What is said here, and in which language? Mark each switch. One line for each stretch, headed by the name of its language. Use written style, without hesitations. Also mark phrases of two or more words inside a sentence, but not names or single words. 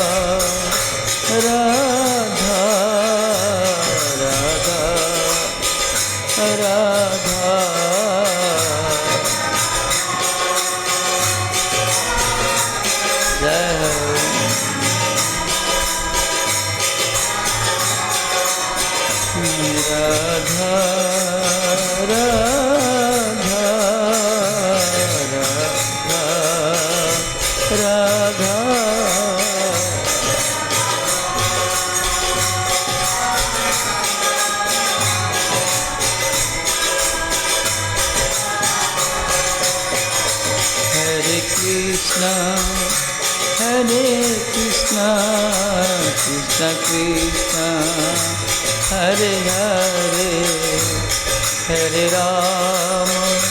Hindi: राधा राधा राधा जय राधा राधा राधा राधा
Sanskrit: हरे कृष्ण कृष्ण कृष्ण हरे हरे हरे राम